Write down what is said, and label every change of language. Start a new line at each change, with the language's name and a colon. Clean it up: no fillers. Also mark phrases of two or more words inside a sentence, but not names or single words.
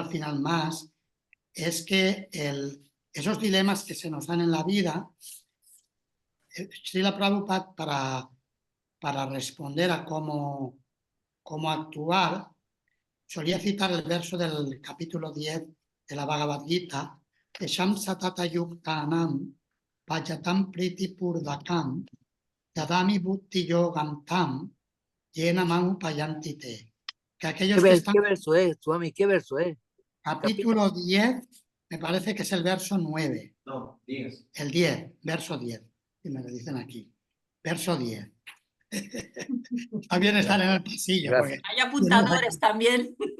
Spanish: al final más, es que esos dilemas que se nos dan en la vida, Srila Prabhupada, para responder a cómo actuar, solía citar el verso del capítulo 10 de la Bhagavad Gita,
Sanskrit: तेषां सतत युक्तानां भजतां प्रीति पूर्वकम् ददामि बुद्धि योगं तं येन माम् उपयान्ति ते.
Spanish: Que aquellos que están... ¿Qué verso es, Swami? ¿Qué verso es? Capítulo 10, me parece que es el verso 9. No, 10. El 10, verso 10. Y me lo dicen aquí. Verso 10. Está bien estar en el pasillo. Gracias. Hay apuntadores también.